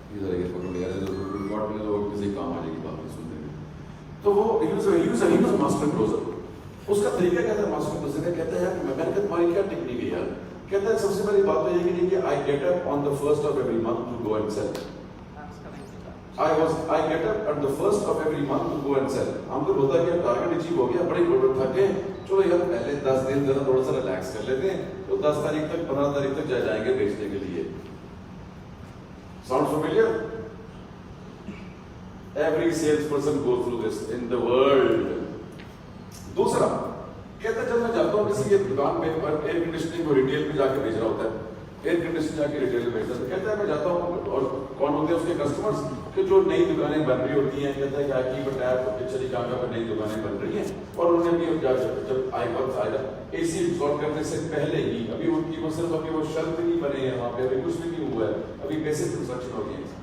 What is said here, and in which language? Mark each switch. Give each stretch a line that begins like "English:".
Urdu: ادھر ایئر پکڑ لیا ہے کسی کام آ جائے گی بات سنتے ہیں. تو وہ ماسٹر کلوزر, اس کا طریقہ کیا تھا ماسٹر کلوزر کا, کہتا ہے میں نے کہا تمہاری کیا ٹیکنیک ہے یار, کہتا ہے سب سے پہلی بات تو یہ کہ
English: I get up on the first of every month to go and sell. I get up at the first of every month to go and sell.
Urdu: ہم کو ہوتا ہے کہ ٹارگیٹ اچیو ہو گیا, بڑے پروڈکٹ تھک گئے, چلو یار پہلے 10 دن ذرا تھوڑا سا ریلیکس کر لیتے ہیں, تو 10 تاریخ تک 15 تاریخ تک جائیں گے بیچنے کے لیے.
English: Sound familiar? Every salesperson goes through this in the world.
Urdu: دوسرا کہتا ہے جب میں جاتا ہوں کسی کے دکان پہ ایئر کنڈیشننگ کو ریٹیل پہ جا کے بیچ رہا ہوتا ہے, ایئر کنڈیشن جا کے ریٹیل میں بیچتا ہے, کہتا ہے میں جاتا ہوں اور کون ہوتے ہیں اس کے کسٹمرز کہ جو نئی دکانیں بن رہی ہوتی ہیں, کہتا ہے کہ آئی کی بٹایا چلی کہاں پر نئی دکانیں بن رہی ہیں, اور انہوں نے بھی جب آئی وقت آئے گا اے سی انسٹال کرنے سے پہلے ہی, ابھی ان کی وہ صرف ابھی وہ شرط نہیں بنے ہیں وہاں پہ, ابھی کچھ بھی نہیں ہوا ہے, ابھی بیسک کنسٹرکشن ہوگی ہے.